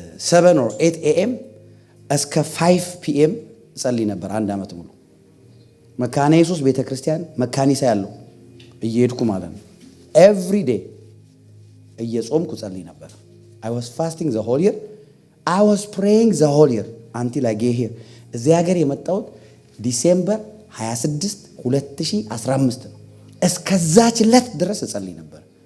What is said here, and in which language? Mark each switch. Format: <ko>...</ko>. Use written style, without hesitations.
<am>7 or 8 AM እስከ 5 PM ጸልይ ነበር 1 ዓመት ሙሉ። መካነ ኢየሱስ ቤተክርስቲያን መካኒሳ ያለው እየሄድኩ ማለት ነው። every day እየጾምኩ ጸልይ ነበር።</am> <en>I was fasting the whole year. I was praying the whole year until I get here.</en> <am>እዚህ ሀገር የመጣሁት ዲሴምበር 26 2015 ነው። እስከዛች ዕለት ድረስ እጸልይ ነበር።</am>